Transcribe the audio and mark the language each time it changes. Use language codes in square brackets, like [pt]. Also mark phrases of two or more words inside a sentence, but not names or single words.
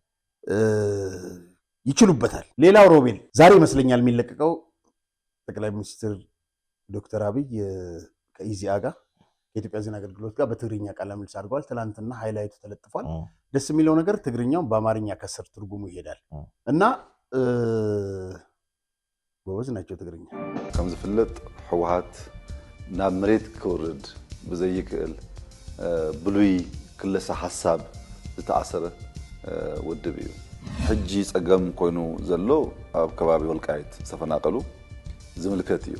[am] ይችሉበታል። ሌላው ሮቤል ዛሬ ይመስለኛል የሚለቀቀው ጠቅላይ ሚኒስትር ዶክተር አብይ ከኢዜአ ጋር ከኢትዮጵያ ዜና አገልግሎት ጋር በትግርኛ ቃለ ምልልስ አድርገዋል። ትናንትና ሃይላይቱ ተለጥፏል። ደስ የሚለው ነገር ትግርኛው በአማርኛ ከስር ትርጉሙ ይሄዳል እና ጎበዝ ናቸው ትግርኛ። [ti] ከም ዝፍለጥ ህወሓት ናብ መሬት ክወርድ ብዘይክእል ብሉይ ክለሳ ሓሳብ ዝተኣሰረ ውድብ እዩ። ሕጂ ፀገም ኮይኑ ዘሎ ኣብ ከባቢ ወልቃይት ዝተፈናቀሉ ዝምልከት እዩ።